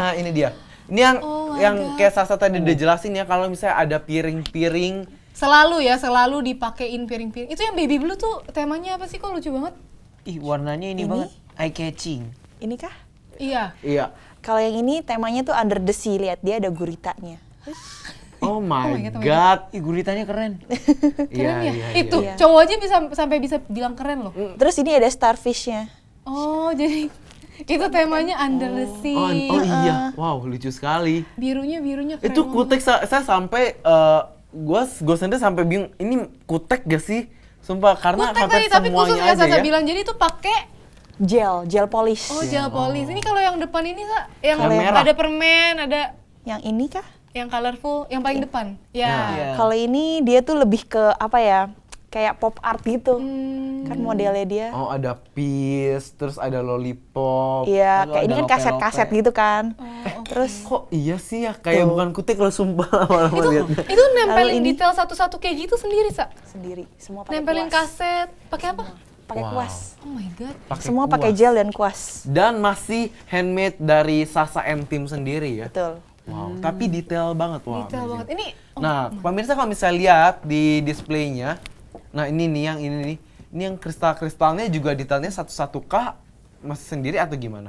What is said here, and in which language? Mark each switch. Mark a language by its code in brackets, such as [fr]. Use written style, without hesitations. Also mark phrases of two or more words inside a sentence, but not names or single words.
[id] Nah, ini dia. Ini yang [en] Oh my [id] yang [en] God. [id] kayak Sasa tadi udah jelasin ya kalau misalnya ada piring-piring. Selalu dipakein piring-piring. Itu yang baby blue tuh temanya apa sih? Kok lucu banget? Ih, warnanya ini Ini? banget [en] eye catching. [id] Ini kah? Iya. Iya. Kalau yang ini temanya tuh [en] under the sea, [id] lihat dia ada guritanya. [en] Oh my my God, oh my god. [id] Ih, guritanya keren. Iya, Keren ya? iya, Itu iya. cowok aja sampai bisa bilang keren loh. Terus ini ada starfishnya. Oh, jadi itu temanya [en] under the sea. [id] Oh iya. Wow, lucu sekali. Birunya keren. Itu banget. kutek saya sampai gue sendiri sampai bingung ini kutek gak sih? Sumpah karena Kutek hampir tadi, tapi semuanya khusus ya aja Sasa ya. bilang jadi itu pakai [en] Gel polish. gel polish. [id] Ini kalau yang depan ini Sa, yang Yang merah. ada permen, ada Yang ini kah? yang colorful, yang paling depan. Ya. Iya. Kalau ini dia tuh lebih ke apa ya? Kayak pop art gitu. Hmm. Kan modelnya dia. Oh ada peas, terus ada lollipop. Iya, Lalu kayak ini ada kan kaset-kaset lope-lope. gitu kan. Oh, Terus Kok iya sih ya kayak bukan kutek loh sumpah lama-lama liatnya. itu nempelin Lalu ini- detail satu-satu kayak gitu sendiri, Sa. sendiri, semua pakai Nempelin kuas. kaset, pakai apa? Pakai Wow. kuas. [en] Oh my god. [id] Pakai Semua pakai kuas. gel dan kuas. Dan masih handmade dari Sasa and Team sendiri ya. Betul. Wow, tapi detail banget wah. Detail amazing. banget. Ini Nah, pemirsa kalau misalnya lihat di displaynya, nah ini nih yang ini nih, ini yang kristal-kristalnya juga detailnya satu-satu kah masih sendiri atau gimana?